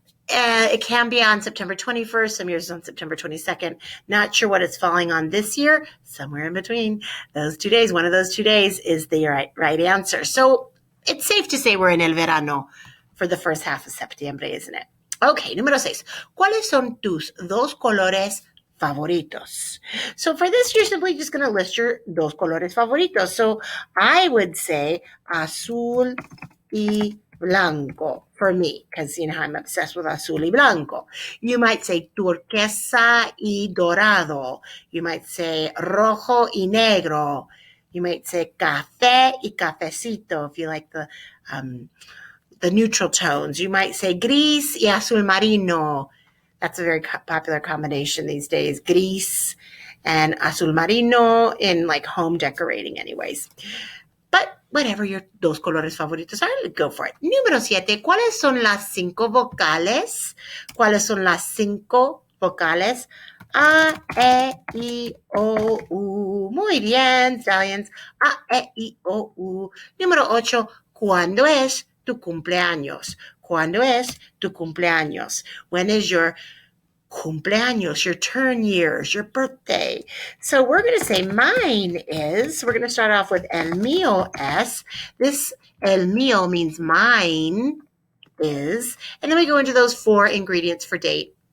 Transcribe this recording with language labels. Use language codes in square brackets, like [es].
[en] It can be on September 21st. Some years on September 22nd. Not sure what it's falling on this year. Somewhere in between those 2 days. One of those 2 days is the right answer. So it's safe to say we're in [es] el verano [en] for the first half of September, isn't it? Okay, número 6. [es] ¿Cuáles son tus dos colores favoritos? [en] So for this, you're simply just going to list your [es] dos colores favoritos. [en] So I would say [es] azul y blanco [en] for me, because you know I'm obsessed with azul y blanco. You might say [es] turquesa y dorado. [en] You might say [es] rojo y negro. [en] You might say [es] café y cafecito [en] if you like the neutral tones. You might say [es] gris y azul marino. [en] That's a very popular combination these days. Gris and [es] azul marino [en] in like home decorating anyways. But whatever your [es] dos colores favoritos [en] are, go for it. [es] Número 7. ¿Cuáles son las 5 vocales? ¿Cuáles son las 5 vocales? A, E, I, O, U. Muy bien, Stallions. A, E, I, O, U. Número 8. ¿Cuándo es tu cumpleaños? ¿Cuándo es tu cumpleaños? [en] When is your cumpleaños, your turn years, your birthday? So we're going to say mine is, we're going to start off with [es] el mío es. [en] This [es] el mío [en] means mine is. And then we go into those 4 ingredients for date.